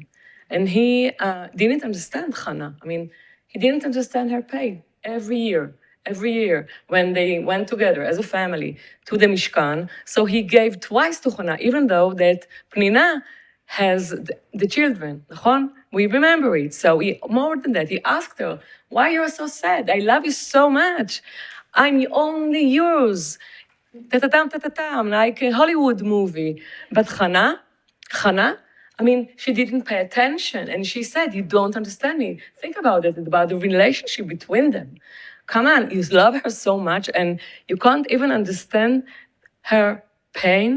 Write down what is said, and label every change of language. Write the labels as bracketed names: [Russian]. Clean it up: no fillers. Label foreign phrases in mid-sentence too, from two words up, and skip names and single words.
[English] And he didn't understand Hannah. He didn't understand her pain every year when they went together as a family to the Mishkan. So he gave twice to Hannah, even though that Pnina has the children. We remember it. So more than that, he asked her, why you are so sad? I love you so much. I'm only yours. Ta-ta-tam, like a Hollywood movie. But Hannah, she didn't pay attention. And she said, you don't understand me. Think about it, about the relationship between them. Come on, you love her so much and you can't even understand her pain.